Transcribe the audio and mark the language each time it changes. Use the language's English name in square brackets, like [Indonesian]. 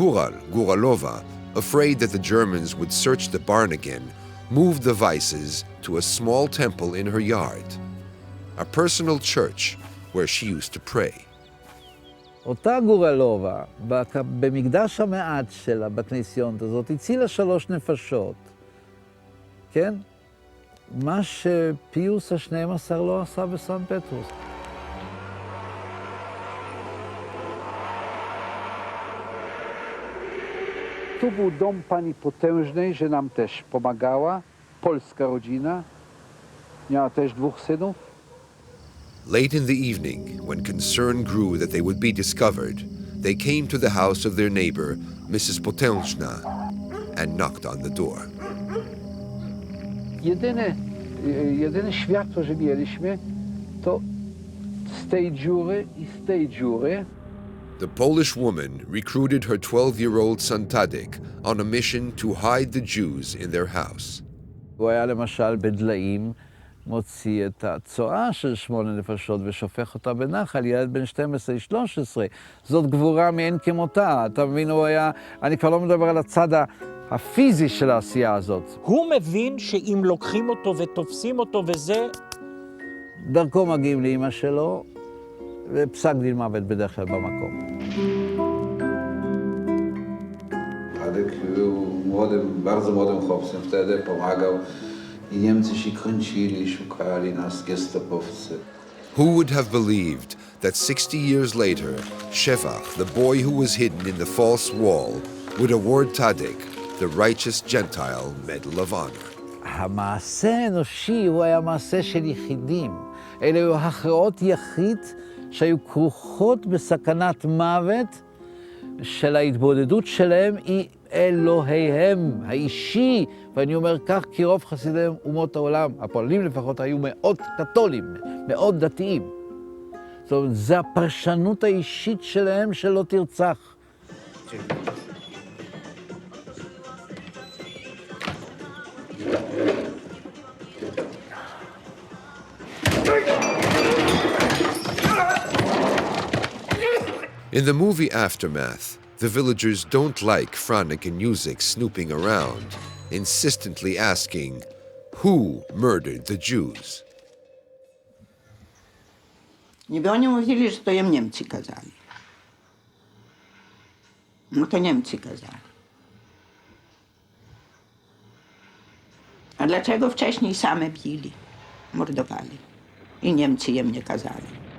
[English] Guralova, afraid that the Germans would search the barn again, moved the Weisses to a small temple in her yard, a personal church where she used to pray. [Hebrew] אותה גורלובה, במקדש המעט שלה, בכנסיות הזאת, הצילה 3 נפשות. כן? מה שפיוס ה-12 לא עשה בסן פטרוס. [Polish] Tu był dom pani potężnej, że nam też pomagała. Polska rodzina. Miała też 2 synów. [English] Late in the evening, when concern grew that they would be discovered, they came to the house of their neighbor, Mrs. Potężna, and knocked on the door. [Polish] Jedyne światło, że mieliśmy, to z tej dziury i z tej dziury. [English] The Polish woman recruited her 12-year-old son Tadek on a mission to hide the Jews in their house. [Hebrew] הוא היה למשל בדליים, מוציא את הצואה של 8 נפשות ושופך אותה בנחל, ילד בן 12-13. זאת גבורה מאין כמותה. אתה מבין, הוא היה, אני כבר לא מדבר על הצד הפיזי של העשייה הזאת. הוא מבין שאם לוקחים אותו ותופסים אותו וזה... דרכו מגיעים לאמא שלו, ופסק דין מוות בדרך כלל במקום. [Polish] Tadek był bardzo młodym chłopcem wtedy, pomagał i Niemcy się kręcili, szukali nas, gestapowcy. [English] Who would have believed that 60 years later, Shevach, the boy who was hidden in the false wall, would award Tadek the Righteous Gentile Medal of Honor? [Hebrew] המעשה האנושי הוא היה מעשה של יחידים. אלה היו הכרעות יחיד שהיו כרוכות בסכנת מוות של ההתבודדות שלהם היא אלוהיהם האישי. ואני אומר כך כי רוב חסידי אומות העולם, הפועלים לפחות, היו מאוד קתולים, מאוד דתיים. זאת אומרת, זה הפרשנות האישית שלהם שלא תרצח. [English] In the movie Aftermath, the villagers don't like Franek and Yusik snooping around, insistently asking, who murdered the Jews? [Polish] Niby oni mówili, że to im Niemcy kazali. No to Niemcy kazali. A dlaczego wcześniej same bili, mordowali i Niemcy im nie kazali?